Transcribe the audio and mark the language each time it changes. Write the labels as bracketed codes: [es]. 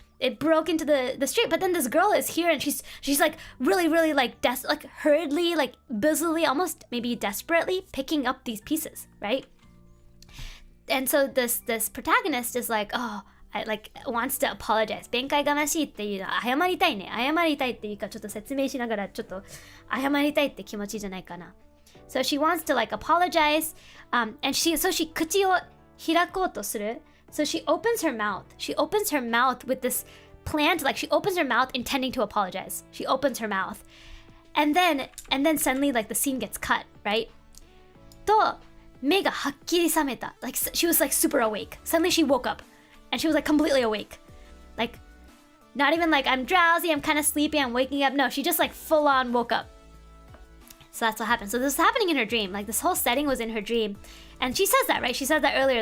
[en] It broke into the street, but then this girl is here and she's like really like hurriedly, like busily, almost maybe desperately picking up these pieces, right? And so this protagonist is like, wants to apologize. [ja] 弁解がましいっていうのは謝りたいっていうか、ちょっと説明しながらちょっと謝りたいって気持ちじゃないかな。 [en] So she wants to like apologize, and she [ja] 口を開こうとする. [en] So she opens her mouth. She opens her mouth with this plan to, like, she opens her mouth intending to apologize. She opens her mouth. And then suddenly, like, the scene gets cut, right? [ja] と、目がはっきり覚めた. [en] Like, she was, like, super awake. Suddenly she woke up. And she was, like, completely awake. Like, not even, like, I'm drowsy, I'm kind of sleepy, I'm waking up. No, she just, like, full-on woke up. So that's what happened. So this was happening in her dream. Like, this whole setting was in her dream. And she says that, right? She said that earlier.